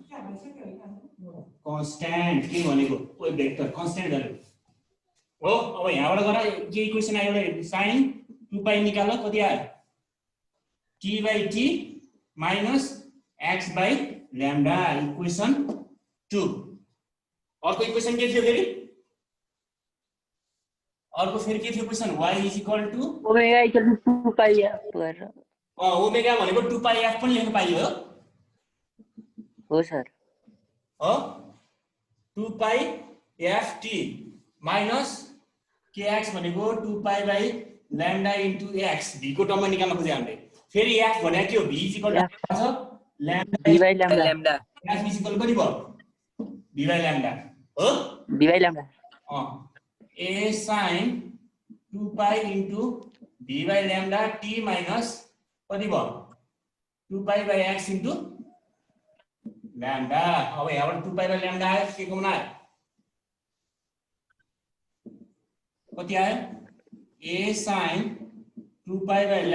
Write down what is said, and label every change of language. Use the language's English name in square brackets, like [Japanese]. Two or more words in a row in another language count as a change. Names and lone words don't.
[Nepali] कन्स्टेन्ट के भनेको वेभ भेक्टर कन्स्टेन्टहरु हो अब यहाँबाट गएर के इक्वेसन आयो sin 2π निकाल्नु कति आयो t/t minus x/λ इक्वेसन 2 अर्को इक्वेसन के थियो फेरि अर्को फेरि के थियो इक्वेसन y = ओमेगा = 2πf गरेर ओमेगा भनेको 2πf पनि लेख्न पाइयो हो सर हो 2πft minus kx भनेको 2π/λ into x v को टर्ममा निकाल्न खोजे हामीले फेरि f भनेको के हो v = छ λ v/λ f = कति भयो v/λ हो v/λ a sin 2π into v/λ t minus कति भयो 2π/x into λ अब यहाँबाट 2π/λ आयो के कमन आयो कति आयो a sin 2π/λ